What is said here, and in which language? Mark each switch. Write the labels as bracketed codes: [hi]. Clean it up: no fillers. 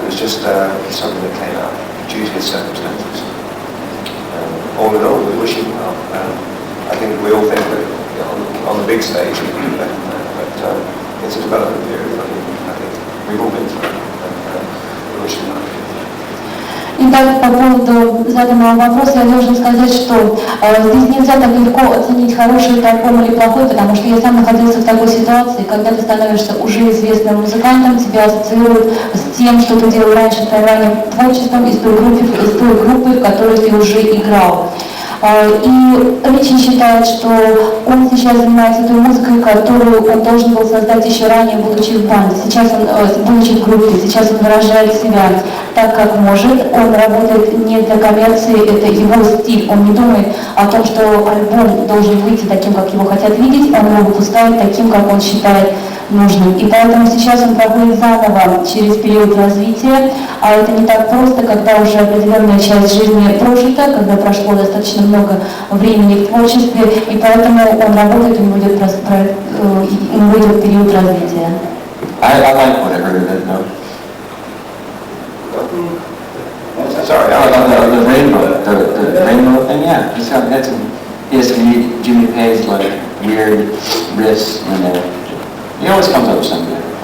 [en] It was just something that came out due to his circumstances. All in all, we wish him well. I think we all think that on the big stage he can do better than that, but it's a development period. I think we've all been through it, and we wish him well. [ru] Итак, по поводу заданного вопроса я должен сказать, что здесь нельзя так легко оценить, хороший это альбом или плохой, потому что я сам находился в такой ситуации, когда ты становишься уже известным музыкантом, тебя ассоциируют с тем, что ты делал раньше, твоим ранним творчеством, из той группы, в которой ты уже играл. И Ричи считает, что он сейчас занимается той музыкой, которую он должен был создать еще ранее, будучи в банде. Сейчас он, будучи в группе, сейчас он выражает себя так, как может. Он работает не для коммерции, это его стиль. Он не думает о том, что альбом должен выйти таким, как его хотят видеть. Он его выпускает таким, как он считает нужным. И поэтому сейчас он проходит заново через период развития, а это не так просто, когда уже определенная часть жизни прожита, когда прошло достаточно много времени в творчестве, и поэтому он работает, у него идет период развития. [en] I like what I heard of it, though. Sorry, The rainbow, the rainbow thing, yeah. It's got, that's, he has some neat Jimmy Page, like, weird riffs in there. He always comes up with something good.